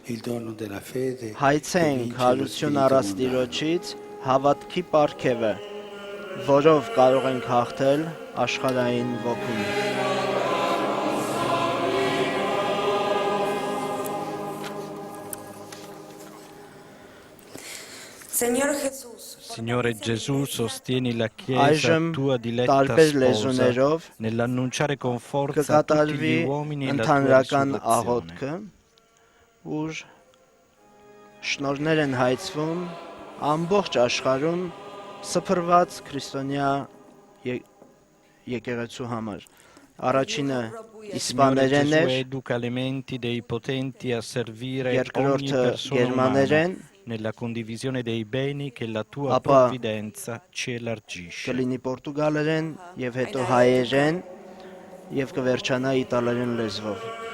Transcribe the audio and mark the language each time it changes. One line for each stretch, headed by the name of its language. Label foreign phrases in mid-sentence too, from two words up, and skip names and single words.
Armenian: հայցենք հարություն առած Տիրոջից հավատքի պարգևը, որով կարող ենք հաղթել աշխարհային ոգուն։
Italian: Signore Gesù, sostieni la Chiesa tua diletta sposa nell'annunciare con forza a tutti gli uomini la tua risurrezione.
Armenian: Ուր շնորհներ են հայցվում ամբողջ աշխարհում սփռված քրիստոնյա եկեղեցու համար։ Առաջինը իսպաներեն էր,
Italian: educa le menti dei potenti a servire ogni
Armenian: երկրորդը
Italian: persona
Armenian: գերմաներեն,
Italian: nella condivisione dei beni che la tua provvidenza ci elargisce.
Armenian: կլինի պորտուգալերեն եւ հետո հայերեն եւ կվերջանա իտալերեն լեզվով։